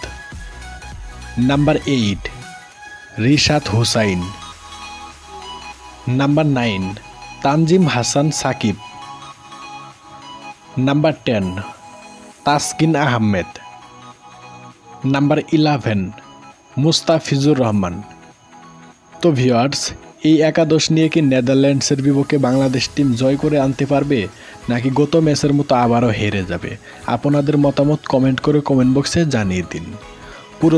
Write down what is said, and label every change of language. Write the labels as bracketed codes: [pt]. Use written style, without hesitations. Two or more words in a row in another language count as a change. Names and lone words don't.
[en] Number 8, Rishat Hussain. Number 9, Tanjim Hassan Sakib. Number 10, Taskin Ahmed. Number 11, মুস্তাফিজুর রহমান। [bn] তো ভিউয়ার্স, এই একাদশ নিয়ে কি নেদারল্যান্ডসের বিপক্ষে বাংলাদেশ টিম জয় করে আনতে পারবে, নাকি গত ম্যাচের মতো আবারও হেরে যাবে? আপনাদের মতামত কমেন্ট করে [en] comment box [bn] জানিয়ে দিন।